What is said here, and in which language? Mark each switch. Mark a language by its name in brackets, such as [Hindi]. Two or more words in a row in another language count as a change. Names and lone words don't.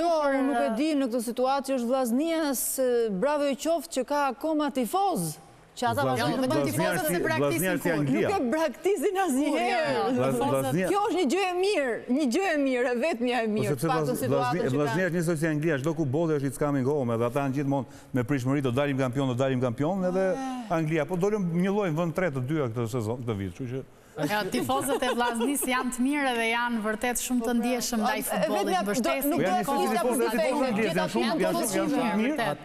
[Albanian] Jo, nuk e di, në këtë situatë që është vllaznia, bravo i qoftë që ka akoma tifoz. Vllaznia si Anglia. Nuk e braktisin asnjëherë. Kjo është një gjë e mirë, e vetmja e mirë. Vllaznia është njësoj si Anglia, çdo ku bote është [English] it's coming home, [Albanian] edhe ata janë gjithmonë me prishmëri do dalim kampion, edhe Anglia, po dolëm një lloj në vend 3 të dyja këtë sezon, këtë vit, kështu që tifozët e Vllaznis janë të mirë dhe janë vërtet shumë të ndjeshëm ndaj futbollit. Mbështesin.